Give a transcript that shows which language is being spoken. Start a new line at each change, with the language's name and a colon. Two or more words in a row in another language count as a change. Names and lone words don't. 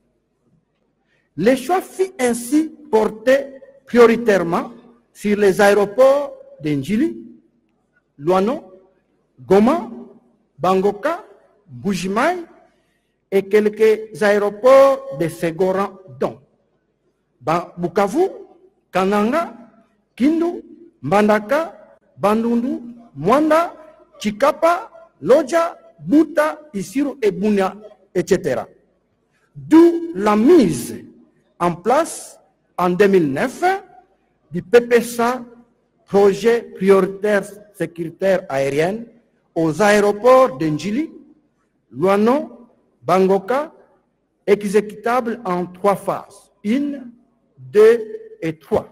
French: Les choix fut ainsi portés prioritairement sur les aéroports d'Ndjili, Luano, Goma, Bangoka, Bujimaï et quelques aéroports de second rang, dont Bukavu, Kananga, Kindu, Mbandaka, Bandundu, Mwanda, Chikapa, Loja, Buta, Isiru et Bunia, etc. D'où la mise en place en 2009 du PPSA, projet prioritaire sécuritaire aérienne, aux aéroports d'Ndjili, Luano, Bangoka, exécutable en 3 phases, 1, 2 et 3.